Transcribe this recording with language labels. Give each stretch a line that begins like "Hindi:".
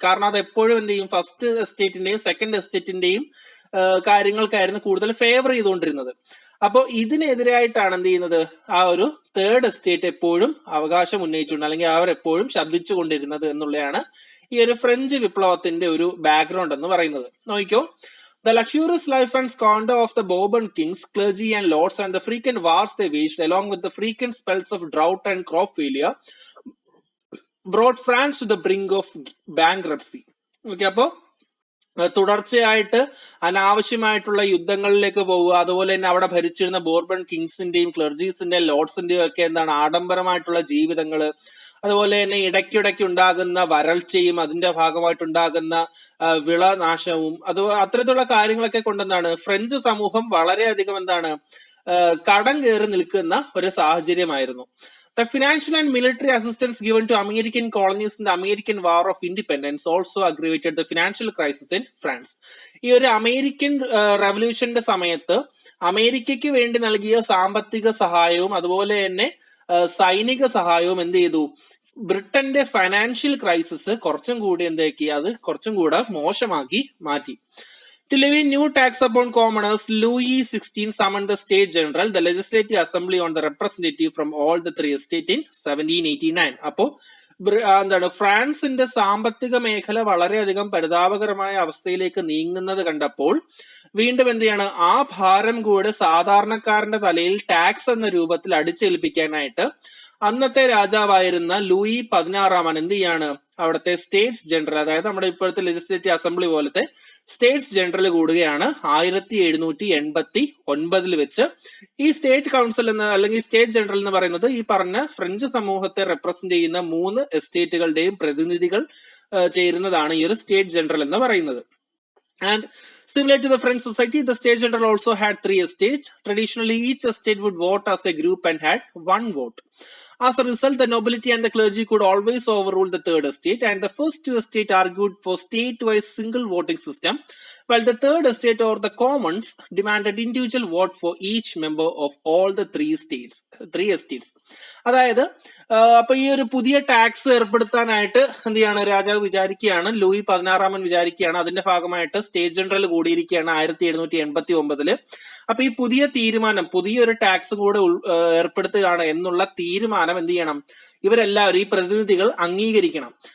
Malayalam: കാരണം അത് എപ്പോഴും എന്ത് ചെയ്യും, ഫസ്റ്റ് എസ്റ്റേറ്റിന്റെയും സെക്കൻഡ് എസ്റ്റേറ്റിന്റെയും കാര്യങ്ങൾക്കായിരുന്നു കൂടുതൽ ഫേവർ ചെയ്തുകൊണ്ടിരുന്നത്. അപ്പോൾ ഇതിനെതിരായിട്ടാണ് എന്ത് ചെയ്യുന്നത്, ആ ഒരു തേർഡ് എസ്റ്റേറ്റ് എപ്പോഴും അവകാശം ഉന്നയിച്ചുകൊണ്ട്, അല്ലെങ്കിൽ അവർ എപ്പോഴും ശബ്ദിച്ചു കൊണ്ടിരുന്നത് എന്നുള്ളതാണ് ഈ ഒരു ഫ്രഞ്ച് വിപ്ലവത്തിന്റെ ഒരു ബാക്ക്ഗ്രൗണ്ട് എന്ന് പറയുന്നത്. നോക്കിക്കോ.
English: The luxurious life and squander of the Bourbon kings, clergy and lords, and the frequent wars they waged, along with the frequent spells of drought and crop failure, brought France to the brink of bankruptcy.
Malayalam: Okay, അപ്പോ തുടർച്ചയായിട്ട് അനാവശ്യമായിട്ടുള്ള യുദ്ധങ്ങളിലേക്ക് പോവുക, അതുപോലെ തന്നെ അവിടെ ഭരിച്ചിരുന്ന Bourbon കിങ്സിന്റെയും ക്ലർജീസിന്റെയും ലോർഡ്സിന്റെയും ഒക്കെ എന്താണ് ആഡംബരമായിട്ടുള്ള ജീവിതങ്ങള്, അതുപോലെ തന്നെ ഇടയ്ക്കിടയ്ക്ക് ഉണ്ടാകുന്ന വരൾച്ചയും അതിന്റെ ഭാഗമായിട്ടുണ്ടാകുന്ന വിളനാശവും അത്തരത്തിലുള്ള കാര്യങ്ങളൊക്കെ കൊണ്ടെന്താണ് ഫ്രഞ്ച് സമൂഹം വളരെയധികം എന്താണ് കടം കയറി നിൽക്കുന്ന ഒരു സാഹചര്യമായിരുന്നു.
English: The financial and military assistance given to American colonies in the American War of Independence also aggravated the financial crisis in France.
Malayalam: ഈ ഒരു അമേരിക്കൻ റവല്യൂഷന്റെ സമയത്ത് അമേരിക്കയ്ക്ക് വേണ്ടി നൽകിയ സാമ്പത്തിക സഹായവും അതുപോലെ തന്നെ സൈനിക സഹായവും എന്ത് ചെയ്തു, ബ്രിട്ടന്റെ ഫൈനാൻഷ്യൽ ക്രൈസിസ് കുറച്ചും കൂടി എന്താക്കി, അത് കുറച്ചും കൂടെ മോശമാക്കി മാറ്റി.
English: To levy new tax upon commoners, Louis XVI summoned the State General, the Legislative Assembly, on the representative from all the 3 estates in 1789.
Malayalam: അപ്പോ എന്താണ്, ഫ്രാൻസിന്റെ സാമ്പത്തിക മേഖല വളരെയധികം പരിതാപകരമായ അവസ്ഥയിലേക്ക് നീങ്ങുന്നത് കണ്ടപ്പോൾ വീണ്ടും എന്ത് ചെയ്യാണ്, ആ ഭാരം കൂടെ സാധാരണക്കാരന്റെ തലയിൽ ടാക്സ് എന്ന രൂപത്തിൽ അടിച്ചേൽപ്പിക്കാനായിട്ട് അന്നത്തെ രാജാവായിരുന്ന ലൂയി 16 എന്ത് ചെയ്യാണ്, അവിടുത്തെ സ്റ്റേറ്റ്സ് ജനറൽ, അതായത് നമ്മുടെ ഇപ്പോഴത്തെ ലെജിസ്ലേറ്റീവ് അസംബ്ലി പോലത്തെ സ്റ്റേറ്റ്സ് ജനറൽ കൂടുകയാണ് 1789 വെച്ച്. ഈ സ്റ്റേറ്റ് കൗൺസിൽ എന്ന് അല്ലെങ്കിൽ സ്റ്റേറ്റ് ജനറൽ എന്ന് പറയുന്നത് ഈ പറഞ്ഞ ഫ്രഞ്ച് സമൂഹത്തെ റെപ്രസെന്റ് ചെയ്യുന്ന 3 എസ്റ്റേറ്റുകളുടെയും പ്രതിനിധികൾ ചേരുന്നതാണ് ഈ ഒരു സ്റ്റേറ്റ് ജനറൽ എന്ന് പറയുന്നത്.
English: And similar to the French society, the State General also had 3 estates. Traditionally, each estate would vote as a group and had 1 vote. As a result, the nobility and the clergy could always overrule the third estate, and the first 2 estates argued for state-wise single voting system, while the third estate or the commons demanded individual vote for each member of all the 3 estates.
Malayalam: അതായത് അപ്പൊ ഈ ഒരു പുതിയ tax ഏർപ്പെടുത്താനായിട്ട് എന്ത് ചെയ്യാണ്, രാജാവ് വിചാരിക്കുകയാണ്, Louis 16 വിചാരിക്കുകയാണ്. അതിന്റെ ഭാഗമായിട്ട് സ്റ്റേറ്റ് ജനറൽ കൂടിയിരിക്കുകയാണ് 1789. അപ്പൊ ഈ പുതിയ തീരുമാനം, പുതിയൊരു ടാക്സ് കൂടെ ഏർപ്പെടുത്തുകയാണ് എന്നുള്ള തീരുമാനം എന്ത് ചെയ്യണം, ഇവരെല്ലാവരും ഈ പ്രതിനിധികൾ അംഗീകരിക്കണം.